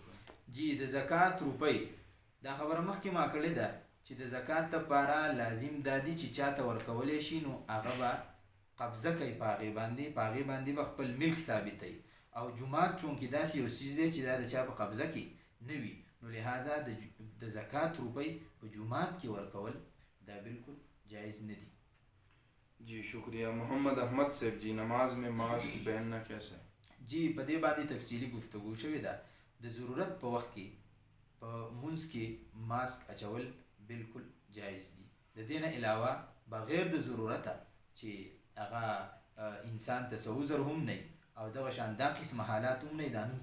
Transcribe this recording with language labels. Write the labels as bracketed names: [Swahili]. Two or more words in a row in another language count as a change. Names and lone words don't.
[Pashto] جی د زکات روپۍ دا خبره مخکې ما کړې ده چې د زکات لپاره لازم دا دي چې چاته ورکولی شي نو هغه به قبضه کوي په هغې باندې به خپل ملک ثابتوي او جومات چونکې داسې یو څیز دی چې دا د چا په قبضه کې نه وي نو لهذا د زکات روپۍ په جومات کې ورکول دا بالکل جائز نه دي. [Urdu] جی شکریہ. محمد احمد صاحب جی نماز میں ماسک پہننا کیسا ہے؟ [Pashto] جی په دې باندې تفصیلي گفتگو شوې ده. د ضرورت په وخت کې په مونځ کې ماسک اچول بالکل جایز دي. د دې نه علاوه بغیر د ضرورته چې هغه انسان ته څه عذر هم نه او دغه شان دا قسم حالات هم نه دا نن